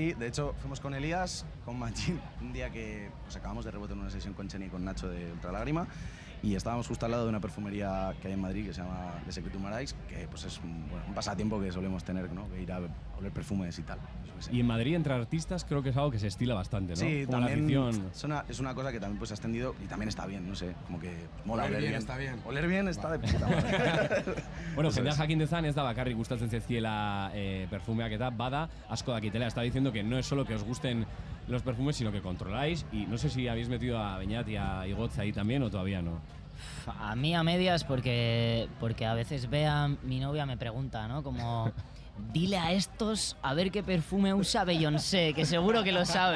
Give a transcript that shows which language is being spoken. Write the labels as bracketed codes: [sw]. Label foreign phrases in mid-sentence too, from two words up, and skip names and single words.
[es] Sí, de hecho fuimos con Elías, con Machín, un día que pues, acabamos de rebote en una sesión con Cheni y con Nacho de Ultralágrima y estábamos justo al lado de una perfumería que hay en Madrid que se llama The Secret Marais, que pues es un pasatiempo que solemos tener, ¿no? Que ir a oler perfumes y tal. Yo qué sé. Y en Madrid, entre artistas, creo que es algo que se estila bastante, ¿no? Sí, Como la también afición. es una cosa que también pues, ha extendido y también está bien, no sé, como que mola Oler oler bien bien. está bien. Oler bien está de puta madre. Bueno, Eso [eu] jendea [es] es. [eu] jakin dezan ez da bakarrik gustatzen zaizkiela perfumeak eta bada asko dakitela. [es] Está diciendo que no es solo que os gusten los perfumes, sino que controláis. Y no sé si habéis metido a Beñat y a Igotz ahí también o todavía no. A mí a medias porque a veces Bea, mi novia, me pregunta, ¿no? Como, dile a estos a ver qué perfume usa Beyoncé, que seguro que lo saben.